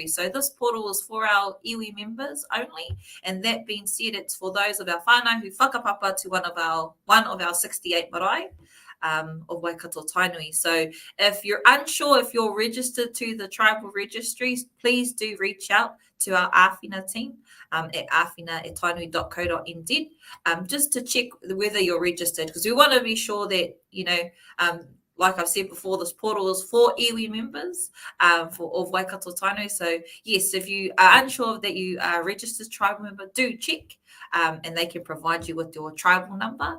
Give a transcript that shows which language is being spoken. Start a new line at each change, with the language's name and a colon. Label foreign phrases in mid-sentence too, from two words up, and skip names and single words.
English: So this portal is for our iwi members only, and that being said, it's for those of our whānau who whakapapa to one of our 68 marae of Waikato Tainui. So if you're unsure if you're registered to the tribal registries, please do reach out to our āwhina team at āwhina@tainui.co.nz just to check whether you're registered, because we want to be sure that, like I've said before, this portal is for iwi members of Waikato Tainui. So yes, if you are unsure that you are a registered tribal member, do check and they can provide you with your tribal number.